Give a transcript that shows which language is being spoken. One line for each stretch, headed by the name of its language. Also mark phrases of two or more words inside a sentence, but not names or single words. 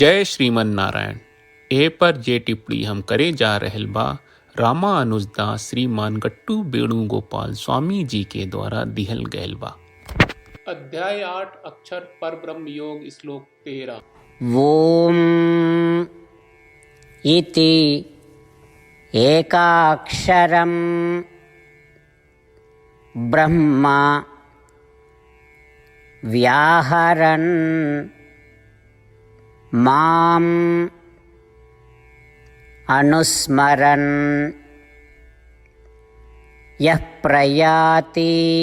Bhojpuri: जय श्रीमन नारायण। ए पर जे टिप्पणी हम करे जा रहल बा रामानुजदास श्रीमान गट्टू वेणुगोपाल स्वामी जी के द्वारा दिहल गयल बा। अध्याय 8 अक्षर पर ब्रह्म योग श्लोक 13।
Sanskrit: ॐ इति एकाक्षरं ब्रह्म व्याहरन् माम् अनुस्मरन् यः प्रयाति